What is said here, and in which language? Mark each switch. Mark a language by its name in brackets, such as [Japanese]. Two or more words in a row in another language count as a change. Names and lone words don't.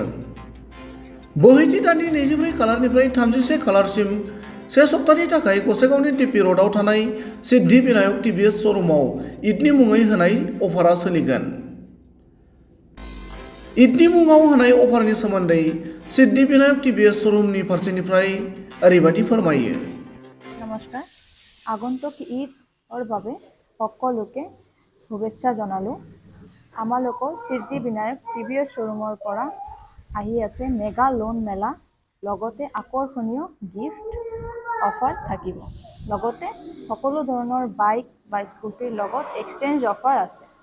[Bodo] बोहैथि दाननि 24 खालारनिफ्राय 31 खालारसिम से सप्तानि थाखाय गसाइगावनि टिपि र'डआव थानाय सिद्धि विनायक टिभिएस श'रुमाव ईदनि मुङै होनाय अफारा सोलिगोन। ईदनि मुङाव होनाय अफारनि सोमोन्दै सिद्धि विनायक टिभिएस श'रुमनि फारसेनिफ्राय ओरैबायदि फोरमायो। नमस्कार, [Assamese] আগন্তুক ঈদৰ বাবে সকলোকে শুভেচ্ছা জনালো। আমালোকৰ সিদ্ধি বিনায়ক টিভিএছ শ্ব'ৰুমৰ পৰা আহি আছে মেগা লোন মেলা, লগতে আকৰ্ষণীয় গিফ্ট অফাৰ থাকিব। লগতে সকলো ধৰণৰ বাইক বা স্কুটিৰ লগত এক্সচেঞ্জ অফাৰ আছে।